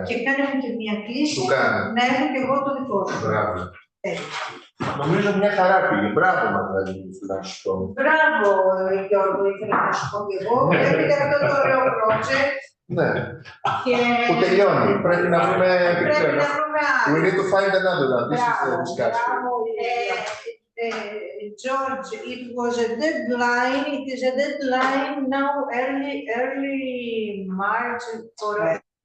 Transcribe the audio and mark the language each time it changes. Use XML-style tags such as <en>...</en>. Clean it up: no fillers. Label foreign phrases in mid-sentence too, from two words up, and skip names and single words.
<el>Και κάνε μου και μια κλίση να έχω και εγώ το δικό σου. Μπράβο. Νομίζω μια χαρά πήγε. Μπράβο, Μαγδαλίνη, να σου πω. Μπράβο, Γιώργο, ήθελα να σου πω και εγώ. Βλέπετε αυτό το ωραίο project. Ναι. Που τελειώνει. Πρέπει να βρούμε. Πρέπει να βρούμε άλλο.</el> <en>We need to find another one. This is the discussion. George, it was a deadline. It is a deadline now, early March for</en>